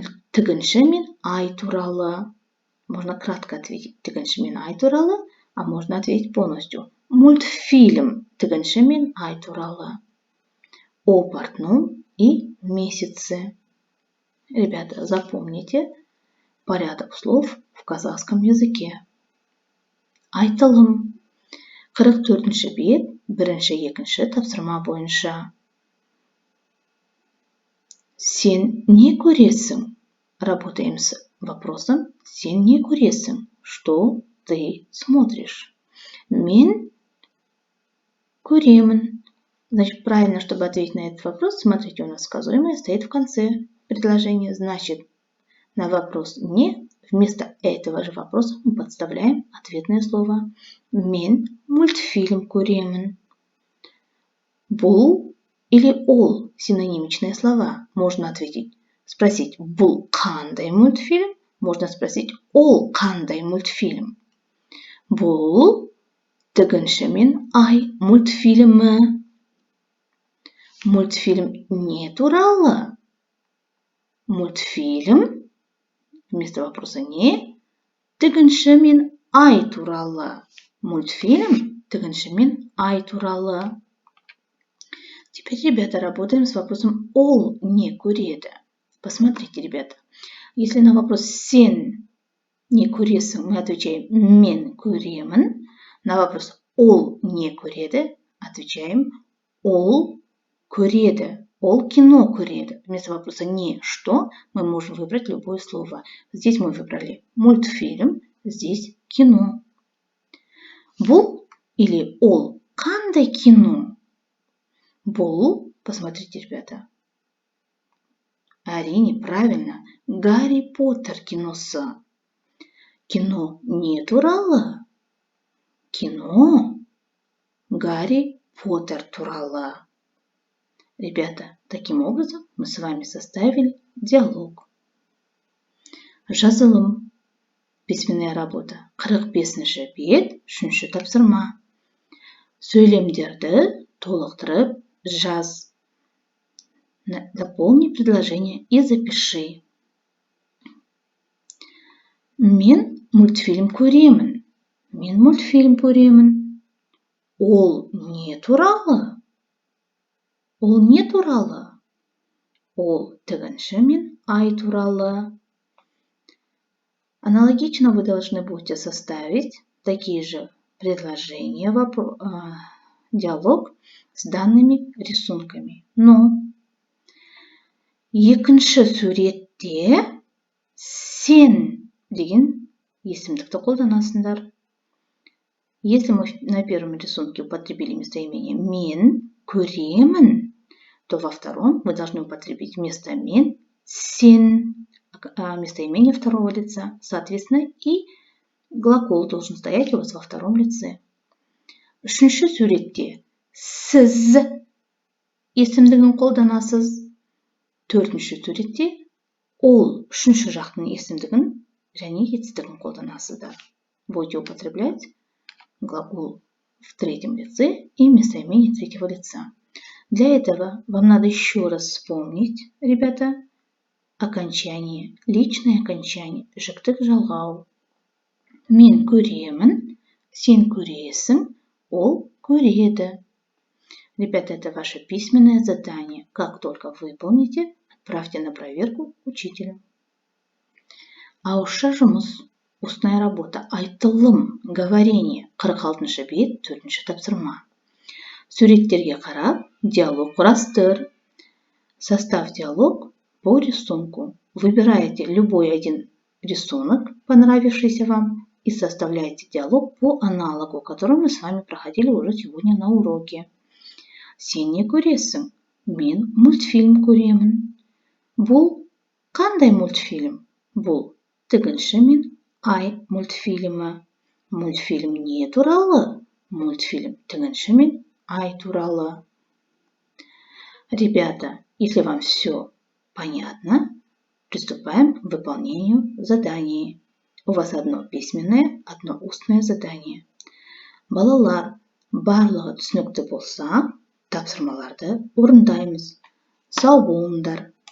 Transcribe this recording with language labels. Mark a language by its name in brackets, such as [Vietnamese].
[Kazakh] Тігінші мен ай туралы. [Russian] Можно кратко ответить [Kazakh] тігінші мен ай туралы, [Russian] а можно ответить полностью. [Kazakh] Мультфильм тігінші мен ай туралы. [Russian] О портном и месяце. Ребята, запомните порядок слов в казахском языке. [Kazakh] Айтылым. 44-ші бет, 1-2 тапсырма бойынша. Сен не көресің? [Russian] Работаем с вопросом [Kazakh] «Сен не көресің?» [Russian] Что ты смотришь? [Kazakh] Мен көремін. [Russian] Значит, правильно, чтобы ответить на этот вопрос, смотрите, у нас сказуемое стоит в конце предложения. Значит, на вопрос «не» вместо этого же вопроса мы подставляем ответное слово. [Kazakh] Мен мультфильм көремін. Бұл [Russian] или ол синонимичные слова. Можно спросить [Kazakh] бұл қандай мультфильм, [Russian] можно спросить [Kazakh] ол қандай мультфильм. Бұл тігінші ай мультфильмі. Мультфильм не туралы? Мультфильм, [Russian] вместо вопроса [Kazakh] не, тігінші ай туралы. Мультфильм тігінші ай туралы. [Russian] Теперь, ребята, работаем с вопросом [Kazakh] ол не көреді. [Russian] Посмотрите, ребята. Если на вопрос [Kazakh] сен не көресің, [Russian] мы отвечаем [Kazakh] мен көремін. [Russian] На вопрос [Kazakh] ол не көреді, [Russian] отвечаем [Kazakh] ол көреді. Ол кино көреді. [Russian] Вместо вопроса не что мы можем выбрать любое слово. Здесь мы выбрали мультфильм, здесь кино. [Kazakh] Бұл или ол қандай кино? Бұл, [Russian] посмотрите, ребята. [Kazakh] Әрине, правильно. Гарри Поттер киносы. Кино не туралы? Кино Гарри Поттер туралы. [Russian] Ребята, таким образом мы с вами составили диалог. [Kazakh] Жазылым. [Russian] Письменная работа. [Kazakh] 45-ші бет, 3-ші тапсырма. Сөйлемдерді толықтырып жаз. [Russian] Дополни предложение и запиши. [Kazakh] Мен мультфильм көремін. Мен мультфильм көремін. Ол не туралы? Ол не туралы? Ол тігінші ай туралы. [Russian] Аналогично вы должны будете составить такие же предложения, диалог с данными рисунками. [Kazakh] Но екінші суретте сен деген есімдікті қолданасыңдар. [Russian] Если мы на первом рисунке употребили местоимение [Kazakh] мен көремін, [Russian] то во втором мы должны употребить вместо мен сен, местоимение второго лица. Соответственно, и глагол должен стоять у вас во втором лице. [Kazakh] Үшінші суретте сіз есімдігін қолданасыз. Төртінші суретте ол үшінші жақтың есімдігін және етістігін қолданасыздар. [Russian] Будете употреблять глагол в третьем лице и местоимение третьего лица. Для этого вам надо еще раз вспомнить, ребята, окончание, личное окончание. [Kazakh] Жіктік жалғау. Мен көремін, сен көресің, ол көреді. [Russian] Ребята, это ваше письменное задание. Как только выполните, отправьте на проверку учителю. [Kazakh] Ауызша жұмыс. [Russian] Устная работа. [Kazakh] Айтылым, говорение. 46-ші бет, 4-ші тапсырма. Суреттерге қарап, диалог құрастыр. [Russian] Составь диалог по рисунку. Выбираете любой один рисунок, понравившийся вам, и составляете диалог по аналогу, который мы с вами проходили уже сегодня на уроке. [Kazakh] Сен не көресің? Мен мультфильм көремін. Бұл қандай мультфильм? Бұл тігінші ай мультфильмі. Мультфильм не туралы? Мультфильм тігінші ай туралы. [Russian] Ребята, если вам все понятно, приступаем к выполнению заданий. У вас одно письменное, одно устное задание. [Kazakh] Балалар, барлығы түсінікті болса, тапсырмаларды орындаймыз. Сау болыңдар.